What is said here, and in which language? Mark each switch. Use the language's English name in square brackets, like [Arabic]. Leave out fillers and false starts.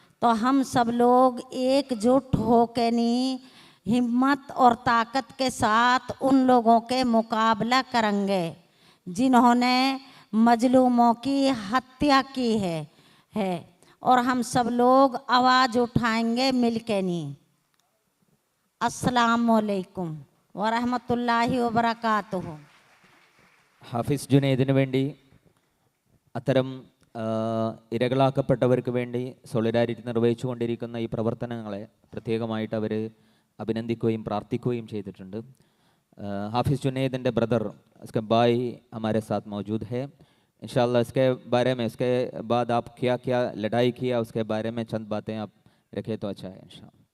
[Hindi] तो हम सब लोग एकजुट होकर नहीं हिम्मत और ताकत के साथ उन लोगों के मुकाबला करेंगे जिन्होंने मजलूमों की हत्या की है और हम सब लोग आवाज़ उठाएंगे मिलके नहीं। [Arabic] अस्सलामुअलैकुम വറഹ്മത്തുള്ളാഹി വബറകാതുഹു. [Malayalam] ഹാഫിസ് ജുനൈദിന് വേണ്ടി അത്തരം ഇരകളാക്കപ്പെട്ടവർക്ക് വേണ്ടി സോളിഡാരിറ്റി നിർവഹിച്ചുകൊണ്ടിരിക്കുന്ന ഈ പ്രവർത്തനങ്ങളെ പ്രത്യേകമായിട്ട് അവർ അഭിനന്ദിക്കുകയും പ്രാർത്ഥിക്കുകയും ചെയ്തിട്ടുണ്ട്. [Hindi] हाफिज़ जुनैद ब्रदर इसके भाई हमारे साथ मौजूद है। इंशाल्लाह इसके बारे में इसके बाद आप क्या क्या लड़ाई किया उसके बारे में चंद बातें आप रखें तो अच्छा है इंशाल्लाह।